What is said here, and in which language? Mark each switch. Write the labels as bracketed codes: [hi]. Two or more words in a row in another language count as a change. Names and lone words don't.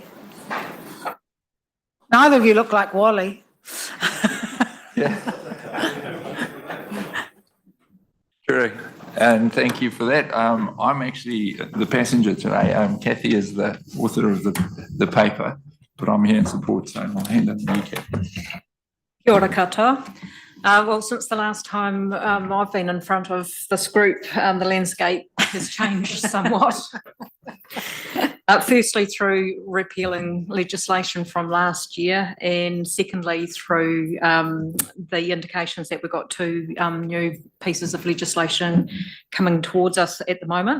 [en] Neither of you look like Wally. True, and thank you for that. I'm actually the passenger today. Kathy is the author of the paper, but I'm here in support, so I'll hand over to you, Kathy. [mi] Kia ora katoa. [en] Well, since the last time I've been in front of this group, the landscape has changed somewhat. Firstly, through repealing legislation from last year, and secondly, through the indications that we've got two new pieces of legislation coming towards us at the moment.